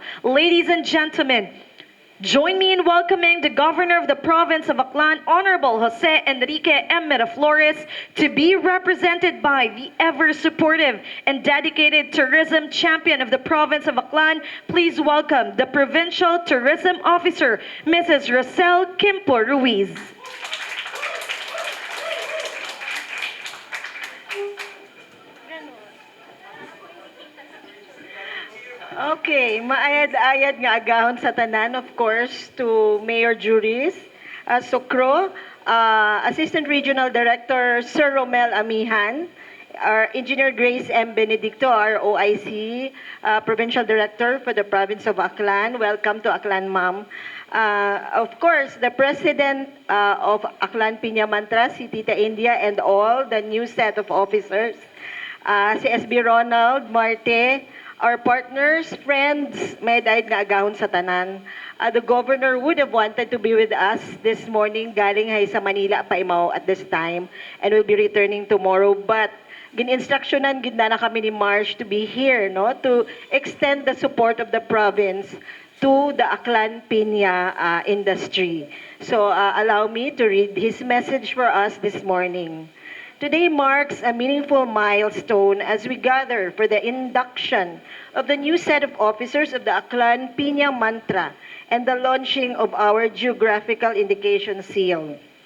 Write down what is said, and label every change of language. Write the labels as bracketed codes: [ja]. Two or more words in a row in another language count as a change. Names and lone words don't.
[en] Ladies and gentlemen, join me in welcoming the Governor of the Province of Aklan, Honorable Jose Enrique M. Miraflores, to be represented by the ever-supportive and dedicated tourism champion of the Province of Aklan. Please welcome the Provincial Tourism Officer, Mrs. Rosel Kimpo Ruiz. [akl] Okay, maayad-ayad nga agahon sa tanan, [en] of course, to Mayor Juris Socro, Assistant Regional Director Sir Romel Amihan, our Engineer Grace M. Benedicto, our OIC, Provincial Director for the Province of Aklan. Welcome to Aklan, ma'am. Of course, the President of Aklan Piña Mantra, si Tita India, and all the new set of officers, si SB Ronald Marte, our partners, friends, [akl] may daig nga agahon sa tanan. [en] The governor would have wanted to be with us this morning, [akl] galing hay sa Manila pa imaw [en] at this time, and will be returning tomorrow. But [akl] gin-instructionan gid na kami ni Marsh [en] to be here, no, to extend the support of the province to the Aklan Piña industry. So allow me to read his message for us this morning. Today marks a meaningful milestone as we gather for the induction of the new set of officers of the Aklan Piña Mantra and the launching of our geographical indication seal.